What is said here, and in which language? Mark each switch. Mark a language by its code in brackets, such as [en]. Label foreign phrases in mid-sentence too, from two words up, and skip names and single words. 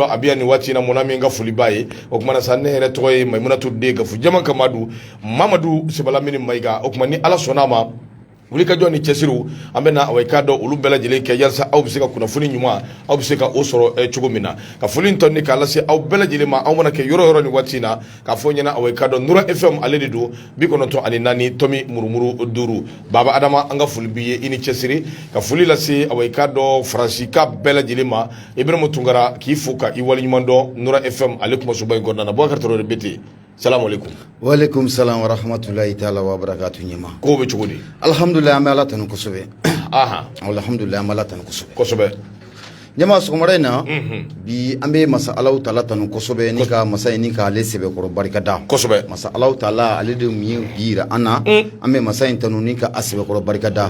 [bm] a bɛ yan nin waati in na mɔna min ka foli b'a ye o tuma na sa ne yɛrɛ tɔgɔ ye Mayimunatu Den Gafu Jama Kamadu Mamadu Sebalamini Mayiga o tuma ni Ala sɔnna ma wulikajɔ ni cɛsiriw an bɛ na aw ka dɔn olu bɛɛ lajɛlen kɛ yalasa aw bɛ se ka kunnafoni ɲuman aw bɛ se ka o sɔrɔ cogo min na ka foli tɔnni k'a lase aw bɛɛ lajɛlen ma aw mana kɛ yɔrɔ yɔrɔ nin waati in na k'a fɔ ɲɛna aw ka dɔn Nura FM ale de don 94 tomi murumuru duuru Baba Adama an ka foli b'i ye i ni cɛsiri ka foli lase aw ka dɔn Faransi ka bɛɛ lajɛlen ma Ibrahima Tunkara k'i fo ka i waleɲuman dɔn Nura FM ale kuma soba in kɔnɔna na Bouakari Traoré BT [ar] السلام عليكم. وعليكم السلام ورحمة الله تعالى وبركاته ɲɛma. [bm] Ko bɛ cogo di? Alhamdulillah an bɛ Ala tanu kosɛbɛ. Alhamdulillah an bɛ Ala tanu kosɛbɛ. Kosɛbɛ. Ɲɛma sɔgɔmada in na bi an bɛ masa Alahu Taala tanu kosɛbɛ ni ka masa in ni k'ale sɛbɛkɔrɔ barikada. Kosɛbɛ. Masa Alahu Taala ale de mun ye bi yira an na an bɛ masa in tanu ni ka a sɛbɛkɔrɔ barikada.